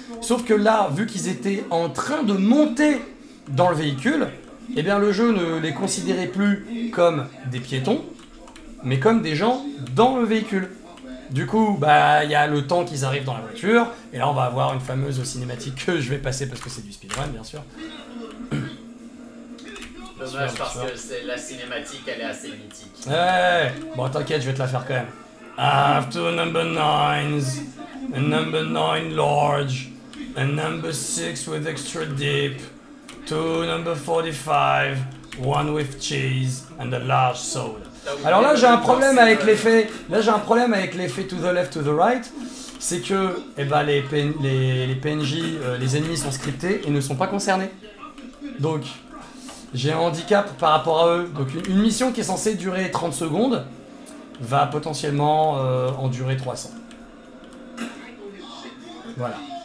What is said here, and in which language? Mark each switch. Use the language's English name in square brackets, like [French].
[French] Sauf que là, vu qu'ils étaient en train de monter dans le véhicule, eh bien le jeu ne les considérait plus comme des piétons, mais comme des gens dans le véhicule. Du coup, bah, il y a le temps qu'ils arrivent dans la voiture, et là on va avoir une fameuse cinématique que je vais passer parce que c'est du speedrun, bien sûr. Dommage parce que la cinématique elle est assez mythique. Ouais, bon t'inquiète, je vais te la faire quand même. [English] After number 9s, a number 9 large, a number 6 with extra dip, 2 number 45, 1 with cheese, and a large soda. [French] Alors là j'ai un problème avec l'effet, [English] to the left, to the right, [French] c'est que eh ben, les PNJ, les ennemis sont scriptés et ne sont pas concernés. Donc j'ai un handicap par rapport à eux. Donc une mission qui est censée durer 30 secondes va potentiellement en durer 300. Voilà.